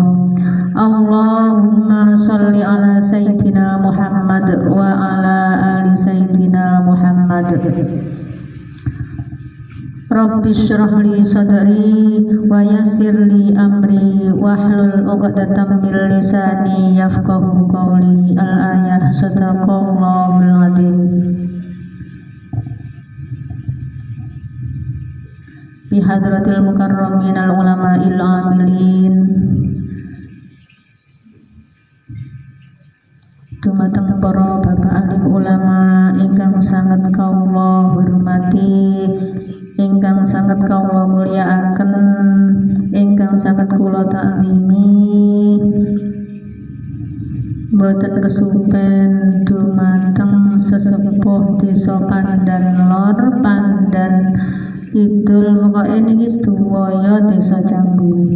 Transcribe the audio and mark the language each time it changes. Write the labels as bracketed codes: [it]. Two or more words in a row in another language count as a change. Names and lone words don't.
[ar] اللهم صل على سيدنا محمد وعلى آل سيدنا محمد. رب اشرح لي صدري ويسر لي أمري واحلل عقدة من لساني يفقهوا قولي. الآية. صدق الله العظيم. بحضرة المكرمين العلماء العاملين. [jv] Dumateng para bapak alim ulama ingkang sangat kawula hormati, ingkang sangat kawula mulyakaken, ingkang sangat kula taklimi, boten kesupen dumateng sesepuh desa Pandan Lor, Pandan Kidul, pokoke niki sedaya desa Canggu.